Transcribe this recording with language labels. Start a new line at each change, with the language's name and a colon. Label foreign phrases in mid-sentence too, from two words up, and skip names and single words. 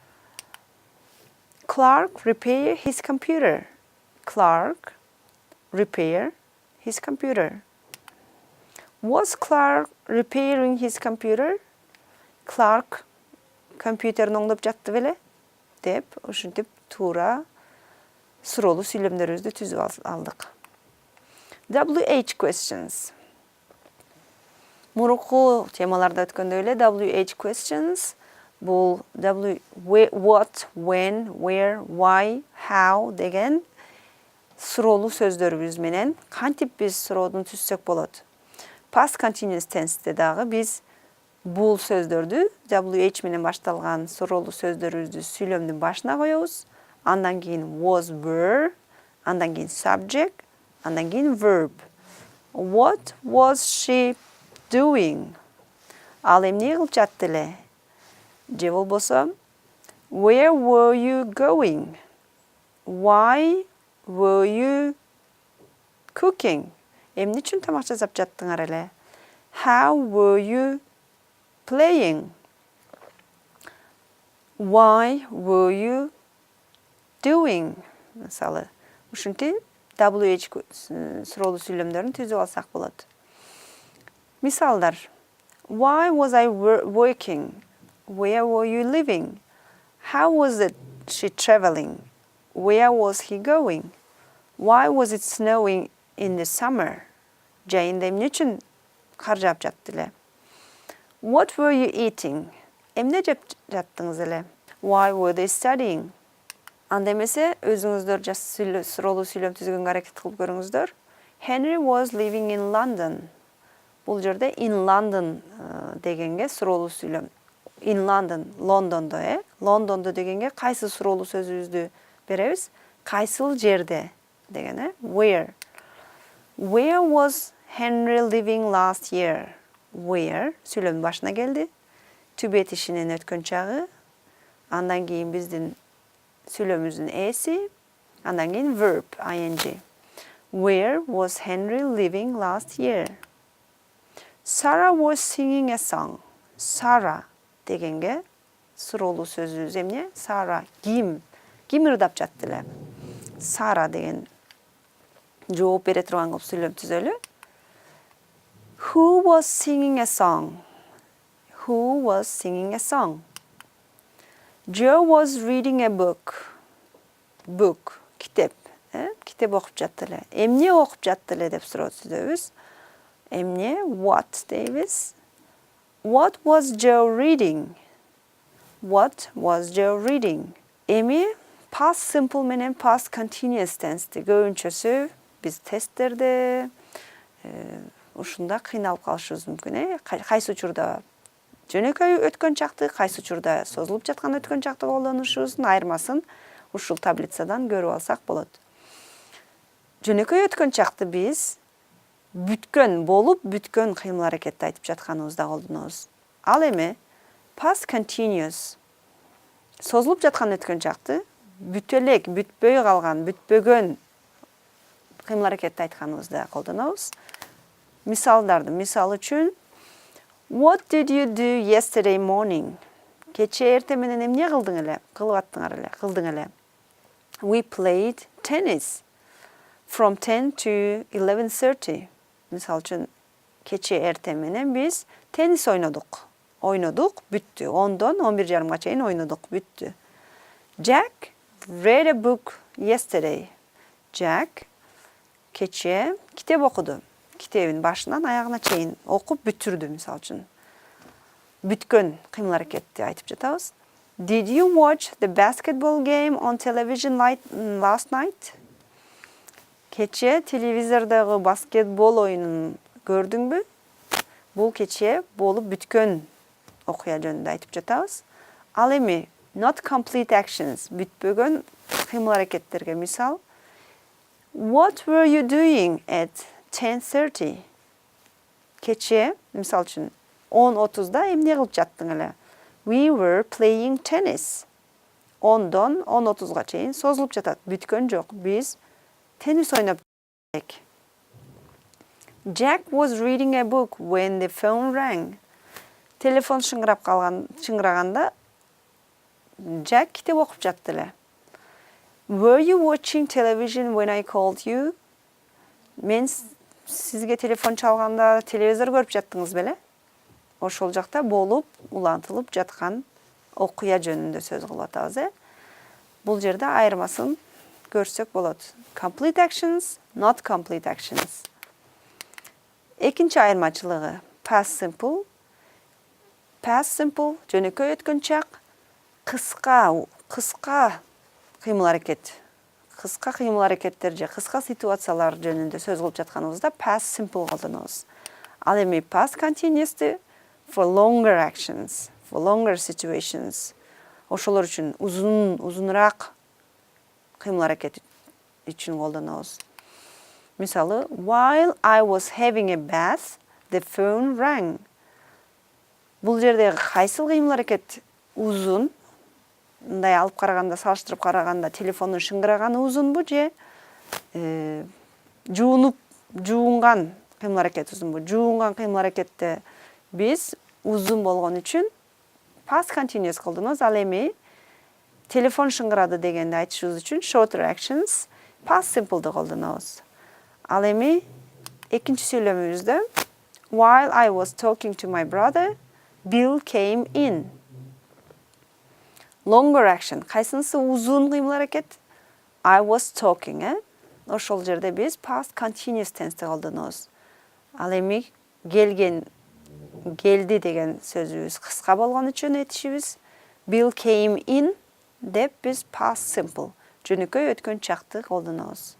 English: Clark repair his computer. Clark repair his computer. Was Clark repairing his computer?
Kyrgyz: Clark компьютерин оңдоп жатты беле? Деп, ушинтип туура суроолуу сүйлөмдөрүбүздү түзүп алдык.
English: WH questions.
Kyrgyz: Мурунку темаларда өткөндөй эле
English: WH questions
Kyrgyz: бул
English: what, when, where, why, how
Kyrgyz: деген суроолуу сөздөрүбүз менен кантип биз суроодун түзсөк болот.
English: Past continuous tense'те
Kyrgyz: дагы биз бул сөздөрдү WH менен башталган суроолуу сөздөрүбүздү сүйлөмдүн башына коебуз. Андан кийин
English: was, were,
Kyrgyz: андан кийин subject, андан кийин verb.
English: What was she doing?
Kyrgyz: Ал эмне кылып жатты эле? Же болбосо
English: where were you going? Why were you cooking?
Kyrgyz: Эмне үчүн тамак жасап жаттыңар эле?
English: How were you playing? Why were you doing?
Kyrgyz: Мисалы, ушинтип WH суроолуу сүйлөмдөрүн түзүп алсак болот. Мисалдар.
English: Why was I working? Where were you living? How was she traveling? Where was he going? Why was it snowing in the summer?
Kyrgyz: Жайында эмне үчүн кар жаап жатты эле?
English: What were you eating?
Kyrgyz: Эмне жеп жаттыңыз эле?
English: Why were they studying?
Kyrgyz: Анда эмесе өзүңүздөр суроолуу сүйлөм түзгөнгө аракет кылып көрүңүздөр.
English: Henry was living in London.
Kyrgyz: Бул жерде
English: in London
Kyrgyz: дегенге суроолуу сүйлөм.
English: In London,
Kyrgyz: Лондондо, Лондондо дегенге кайсы суроолуу сөзүбүздү беребиз? Кайсыл жерде деген,
English: Where? Where was Henry living last year? Where?
Kyrgyz: Сүйлөмдүн башына келди. Түб этишинин өткөн чагы. Андан кийин биздин сүйлөмүбүздүн эси. Андан кийин verb, ing.
English: Where was Henry living last year? Sarah was singing a song.
Kyrgyz: Sarah дегенге суроолуу сөзүбүз эмне? Sarah ким? Ким ырдап жатты эле? Sarah деген жооп бере турган кылып сүйлөм түзөлү.
English: Who was singing a song? Who was singing a song? Joe was reading a book. Book,
Kyrgyz: китеп. Китеп окуп жатты эле. Эмне окуп жатты эле деп суроо түзөбүз. Эмне?
English: What дейбиз. What was Joe reading? What was Joe reading?
Kyrgyz: Эми
English: past simple
Kyrgyz: менен
English: past continuous tense
Kyrgyz: көбүнчөсү биз тесттерде ушунда кыйналып калышыбыз мүмкүн. Кайсы учурда жөнөкөй өткөн чакты, кайсы учурда созулуп жаткан өткөн чакты колдонушубуздун айырмасын ушул таблицадан көрүп алсак болот. Жөнөкөй өткөн чакты биз бүткөн болуп, бүткөн кыймыл аракетти айтып жатканыбызда колдонобуз. Ал эми
English: past continuous
Kyrgyz: созулуп жаткан өткөн чакты бүтө элек, бүтпөй калган, бүтпөгөн кыймыл аракетти айтканыбызда колдонобуз. Мисалдарды, мисал үчүн
English: What did you do yesterday morning?
Kyrgyz: Кече эртең менен эмне кылдың эле? Кылдың эле.
English: We played tennis from 10 to 11:30.
Kyrgyz: Мисал үчүн кече эртең менен биз теннис ойнодук. Ойнодук, бүттү. 10-дон 11:30 чейин ойнодук, бүттү.
English: Jack read a book yesterday.
Kyrgyz: Jack кече китеп окуду. китебин башынан аягына чейин окуп бүтүрдү, мисалы үчүн. Бүткөн кыймыл аракетти айтып жатабыз.
English: Did you watch the basketball game on television last night?
Kyrgyz: Кече телевизордогу баскетбол оюнун көрдүңбү? Бул кече болуп бүткөн окуя жөнүндө айтып жатабыз. Ал эми
English: not complete actions,
Kyrgyz: бүтпөгөн кыймыл аракеттерге мисал.
English: What were you doing at 10:30?
Kyrgyz: Кече, мисал үчүн 10:30да эмне кылып жаттың эле?
English: We were playing tennis.
Kyrgyz: 10-дон 10:30га чейин созулуп жатат. Бүткөн жок. Биз теннис ойноп жаттык.
English: Jack was reading a book when the phone rang.
Kyrgyz: Телефон шыңгыраганда Jack китеп окуп жатты эле.
English: Were you watching television when I called you?
Kyrgyz: Мен сизге телефон чалганда телевизор көрүп жаттыңыз беле? Ошол жакта болуп, улантылып жаткан окуя жөнүндө сөз кылып атабыз. Бул жерде айырмасын көрсөк болот.
English: Complete actions, not complete actions.
Kyrgyz: Экинчи айырмачылыгы
English: past simple. Past simple
Kyrgyz: жөнөкөй өткөн чак, кыска кыймыл аракет. Кыска кыймыл аракеттер же кыска ситуациялар жөнүндө сөз кылып жатканыбызда
English: past simple
Kyrgyz: колдонобуз. Ал эми
English: past continuous'ты for longer actions, for longer situations.
Kyrgyz: Ошолор үчүн узунураак кыймыл аракет үчүн колдонобуз. Мисалы,
English: while I was having a bath, the phone rang.
Kyrgyz: Бул жерде кайсыл кыймыл аракет узун? Мындай алып караганда, салыштырып караганда телефондун шыңгыраганы узунбу же жуунган кыймыл аракет узунбу? Жуунган кыймыл аракетте биз узун болгон үчүн
English: past continuous
Kyrgyz: колдонобуз. Ал эми телефон шыңгырады дегенди айтышыбыз үчүн
English: shorter actions past simple'ды
Kyrgyz: колдонобуз. Ал эми экинчи сүйлөмүбүздө
English: while I was talking to my brother, Bill came in. Longer action.
Kyrgyz: Кайсынысы узун кыймыл аракет?
English: I was talking,
Kyrgyz: Ошол жерде биз
English: past continuous tense'ти
Kyrgyz: колдонобуз. Ал эми келди деген сөзүбүз кыска болгон үчүн этишибиз
English: Bill came in
Kyrgyz: деп биз
English: past simple
Kyrgyz: жөнөкөй өткөн чакты колдонобуз.